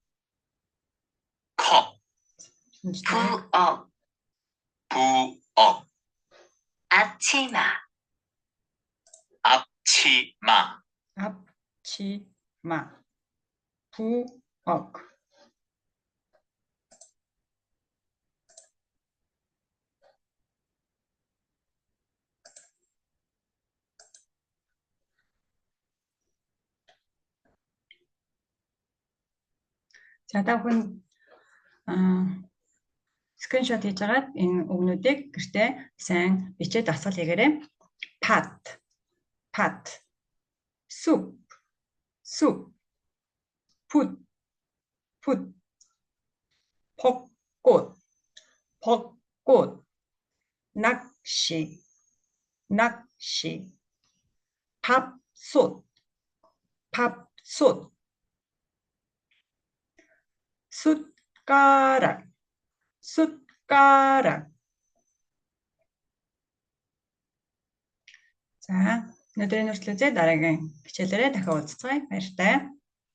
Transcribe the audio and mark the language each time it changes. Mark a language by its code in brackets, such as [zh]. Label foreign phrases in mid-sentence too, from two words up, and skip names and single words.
[ko] 진짜. 부엌, 앞치마, 앞치마, 부엌. [mn] За та бүхэн скриншот хийж агаад энэ үгнүүдийг гэртээ сайн бичээд дасгал хийгээрэй. [en] Pat, soup, put, [ko] 벚꽃, 벚꽃, 낚시, 낚시, 밥솥, 밥솥, 숟가락, 숟가락. [mn] За, өнөөдрийн нүрслэлээ дараагийн хичээлээрээ дахин уулзцгаая. Баяртай.